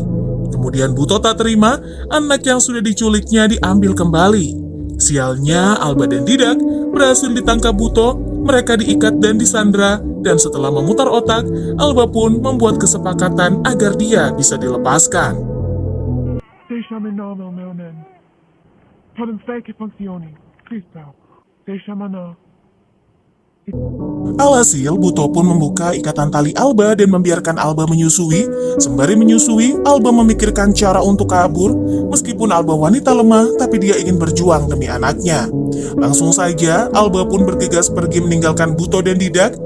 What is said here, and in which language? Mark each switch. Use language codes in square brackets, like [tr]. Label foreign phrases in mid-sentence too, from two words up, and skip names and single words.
[id] Kemudian Buto tak terima, anak yang sudah diculiknya diambil kembali. Sialnya, Alba dan Didak berhasil ditangkap Buto, mereka diikat dan disandra, dan setelah memutar otak, Alba pun membuat kesepakatan agar dia bisa dilepaskan. [pt] Deixa-me não, meu nen. Podem ser que funcione. Cristo. Deixa-me não. [id] Alhasil, Buto pun membuka ikatan tali Alba dan membiarkan Alba menyusui. Sembari menyusui, Alba memikirkan cara untuk kabur. Meskipun Alba wanita lemah, tapi dia ingin berjuang demi anaknya. Langsung saja, Alba pun bergegas pergi meninggalkan Buto dan Didak.